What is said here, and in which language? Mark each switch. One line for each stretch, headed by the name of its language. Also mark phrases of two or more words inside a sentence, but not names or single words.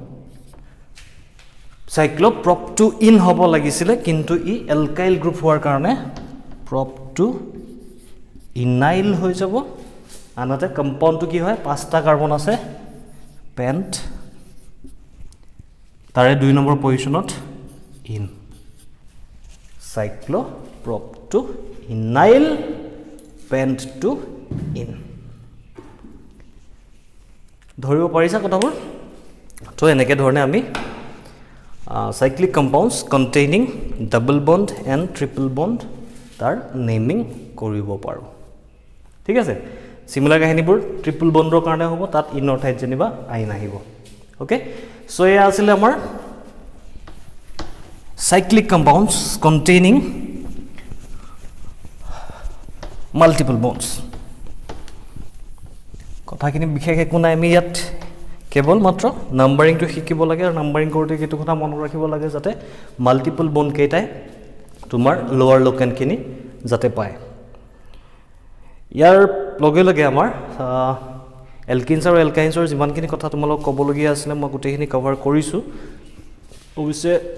Assamese: সাইক্লো প্ৰপ 2 ইন হ'ব লাগিছিলে কিন্তু ই
English: alkyl group
Assamese: হোৱাৰ কাৰণে প্ৰপ 2 ইনাইল হৈ যাব আনহাতে কম্পাউণ্ডটো কি হয় 5টা কাৰ্বন আছে পেণ্ট তাৰে 2 নম্বৰ পজিশ্যনত ইন সাইক্লোপ্ৰপ টু ইনাইল পেণ্ট টু ইন ধৰিব পাৰিছা কথাবোৰ তো এনেকৈ ধৰণে আমি
English: cyclic compounds containing double bond and triple bond
Assamese: তাৰ নেমিং কৰিব পাৰো ঠিক আছে সিমিলাৰ কাহিনীবোৰ
English: triple bondৰ
Assamese: কাৰণে হ'ব তাত ইনৰ ঠাইত যেনিবা আই নাহিব
English: okay so
Assamese: এয়া আছিল আমাৰ
English: cyclic compounds containing multiple bonds
Assamese: কথাখিনি বিশেষ একো নাই আমি ইয়াত কেৱল মাত্ৰ নাম্বাৰিংটো শিকিব লাগে আৰু নাম্বাৰিং কৰোঁতে কিটো কথা মনত ৰাখিব লাগে যাতে
English: multiple bond
Assamese: কেইটাই তোমাৰ লোৱাৰ লোকেনখিনি যাতে পায় ইয়াৰ লগে লগে আমাৰ এলকিনছ আৰু এলকাইনছৰ যিমানখিনি কথা তোমালোক ক'বলগীয়া আছিলে মই গোটেইখিনি কভাৰ কৰিছোঁ অৱশ্যে